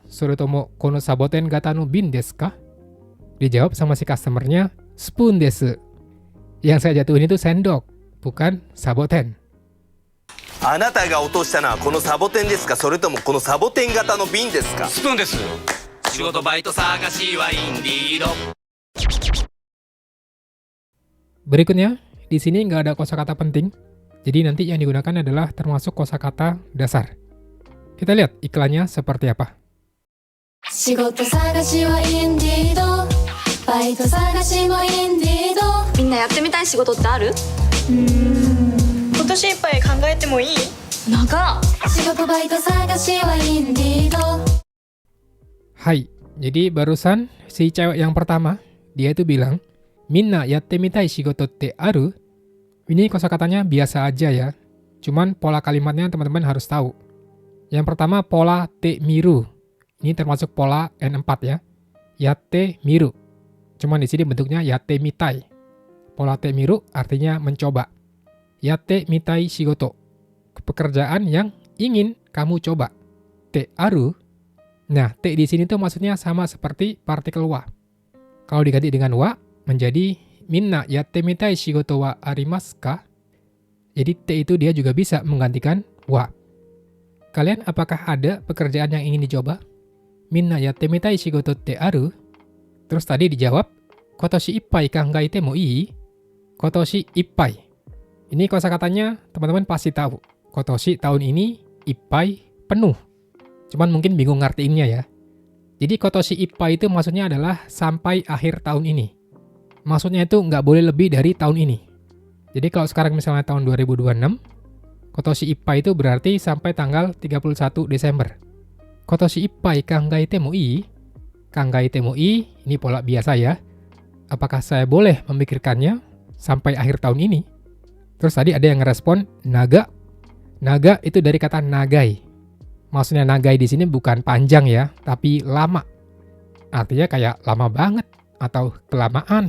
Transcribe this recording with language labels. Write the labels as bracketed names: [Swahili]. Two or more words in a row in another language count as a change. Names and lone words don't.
[Japanese] それともこのサボテン型の瓶ですか? [Indonesian] Dijawab sama si customernya, [Japanese] スプーンです. [Indonesian] Yang saya jatuhin itu sendok, bukan saboten. [Japanese] あなたが落としたのはこのサボテンですか、それともこのサボテン型の瓶ですか。スプーンです。仕事バイト探しはインディード [Indonesian] Berikutnya, di sini nggak ada kosakata penting. Jadi nanti yang digunakan adalah termasuk kosakata dasar. Kita lihat iklannya seperti apa. [Japanese] 仕事探しはインディードバイト探しもインディードみんなやってみたい仕事ってある？今年いっぱい考えてもいい？長仕事バイト探しはインディード [Indonesian] Hai, jadi barusan si cewek yang pertama, dia itu bilang, [Japanese] みんなやってみたい仕事ってある? [Indonesian] Ini kosakatanya biasa aja ya. Cuman pola kalimatnya teman-teman harus tahu. Yang pertama pola [Japanese] てみる. [Indonesian] Ini termasuk pola N4 ya. [Japanese] やってみる. [Indonesian] Cuman di sini bentuknya [Japanese] やってみたい. [Indonesian] Pola [Japanese] てみる [Indonesian] artinya mencoba. [Japanese] やってみたい仕事. [Indonesian] Pekerjaan yang ingin kamu coba. [Japanese] ってある. [Indonesian] Nah, te di sini tuh maksudnya sama seperti partikel wa. Kalau diganti dengan wa menjadi [Japanese] みんなやってみたい仕事はありますか? [Indonesian] Jadi te itu dia juga bisa menggantikan wa. Kalian apakah ada pekerjaan yang ingin dicoba? [Japanese] みんなやってみたい仕事ってある? [Indonesian] Terus tadi dijawab, [Japanese] 今年いっぱい考えてもいい? 今年いっぱい. [Indonesian] Ini kosakatanya teman-teman pasti tahu. Kotoshi tahun ini, ippai penuh. Cuman mungkin bingung ngartiinnya ya. Jadi [Japanese] 今年いっぱい [Indonesian] itu maksudnya adalah sampai akhir tahun ini. Maksudnya itu nggak boleh lebih dari tahun ini. Jadi kalau sekarang misalnya tahun 2026, [Japanese] 今年いっぱい [Indonesian] itu berarti sampai tanggal 31 Desember. [Japanese] 今年いっぱい考えてもいい？考えてもいい, [Indonesian] ini pola biasa ya. Apakah saya boleh memikirkannya sampai akhir tahun ini? Terus tadi ada yang ngerespon naga. Naga itu dari kata nagai. Maksudnya nagai di sini bukan panjang ya, tapi lama. Artinya kayak lama banget atau kelamaan.